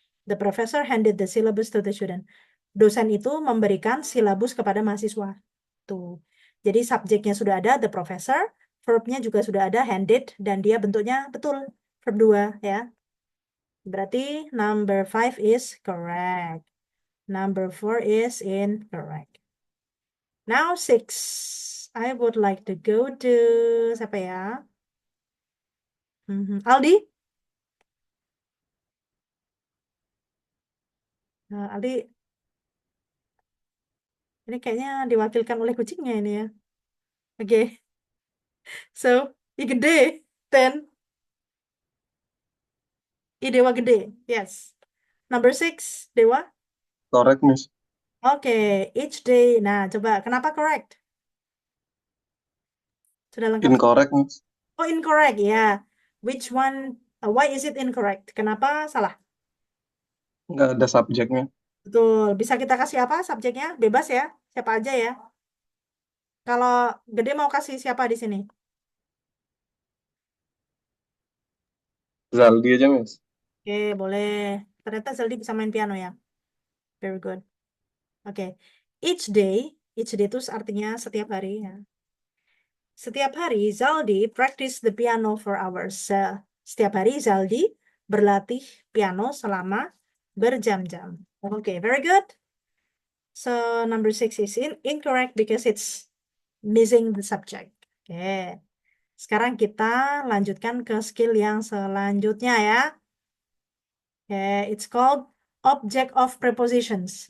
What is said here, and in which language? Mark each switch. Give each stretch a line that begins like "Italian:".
English: The professor handed the syllabus to the student.
Indonesian: Dosen itu memberikan silabus kepada mahasiswa. Tuh. Jadi subjeknya sudah ada, the professor, verbnya juga sudah ada, handed, dan dia bentuknya betul, verb 2 ya.
English: Berarti number 5 is correct. Number 4 is incorrect. Now 6. I would like to go to
Indonesian: siapa ya?
English: Aldi?
Indonesian: Aldi, ini kayaknya diwakilkan oleh kucingnya ini ya.
English: Oke. So, I gede, 10. I Dewa gede, yes. Number 6, Dewa? Correct, Miss.
Indonesian: Oke,
English: each day.
Indonesian: Nah, coba, kenapa correct? Sudah lengkap?
English: Incorrect, Miss. Oh, incorrect, ya. Which one, why is it incorrect?
Indonesian: Kenapa salah? Nggak ada subjeknya. Betul, bisa kita kasih apa subjeknya? Bebas ya, siapa aja ya. Kalau gede mau kasih siapa di sini? Zaldi aja, Miss. Oke, boleh. Ternyata Zeldi bisa main piano ya. Very good. Oke. Each day itu artinya setiap hari ya. Setiap hari Zaldi
English: practice the piano for hours.
Indonesian: Setiap hari Zaldi berlatih piano selama berjam-jam. Oke, very good.
English: So number 6 is incorrect because it's missing the subject. Oke.
Indonesian: Sekarang kita lanjutkan ke skill yang selanjutnya ya.
English: It's called object of prepositions.